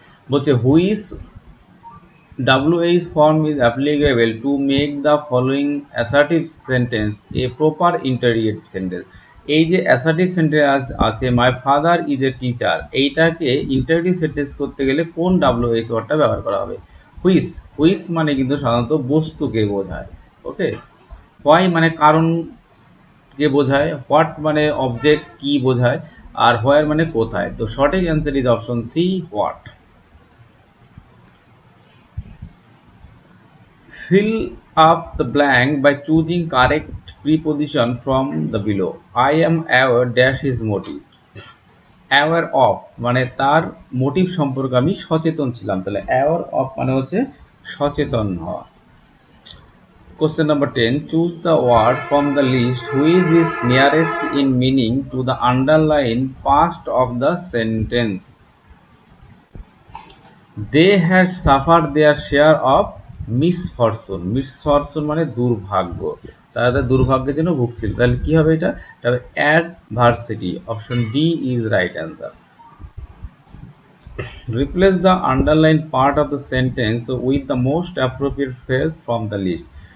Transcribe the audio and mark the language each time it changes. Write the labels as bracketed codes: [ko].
[en] বলছে which WH form is applicable to make the following assertive sentence a proper interrogative sentence. [bn] এই যে assertive sentence আছে, [en] my father is a teacher, [bn] এইটাকে interrogative sentence করতে গেলে কোন WH ওয়ার্ডটা ব্যবহার করা হবে? হুইচ। হুইচ মানে কিন্তু সাধারণত বস্তুকে বোঝায়। ওকে, হোয়াই মানে কারণকে বোঝায়, হোয়াট মানে অবজেক্ট কি বোঝায়, আর হোয়ার মানে কোথায়। তো সঠিক [en] Answer is option C, what. Fill up the blank by choosing correct preposition from the below. I am aware dash his motive. [bn] Aware of মানে তার মোটিভ সম্পর্কে আমি সচেতন ছিলাম। তাহলে aware of মানে হচ্ছে সচেতন হওয়া। [en] Question number 10, choose the word from the list which is nearest in meaning to the underlined past of the sentence. They had suffered their share of misfortune. [bn] Misfortune মানে দুর্ভাগ্য, তাদের দুর্ভাগ্যের জন্য ভুগছিল। তাহলে কি হবে? এটা হবে [en] Adversity. Option D is right answer. Replace the underline part of the sentence with the most appropriate phrase from the list.